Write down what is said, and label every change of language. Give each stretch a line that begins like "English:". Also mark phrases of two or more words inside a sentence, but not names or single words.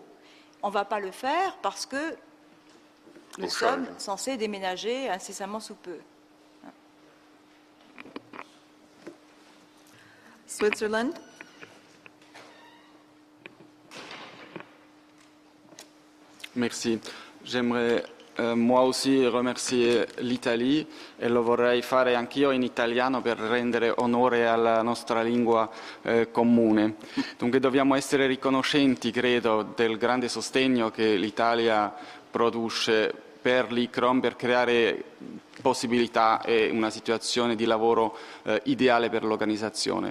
French: On ne va pas le faire parce que nous sommes censés déménager incessamment sous peu. Switzerland. Merci. J'aimerais moi aussi remercier l'Italie
Italian: e lo vorrei fare anch'io in italiano per rendere onore alla nostra lingua comune. Dunque dobbiamo essere riconoscenti, credo, del grande sostegno che l'Italia produce per l'ICCROM per creare possibilità e una situazione di lavoro ideale per l'organizzazione.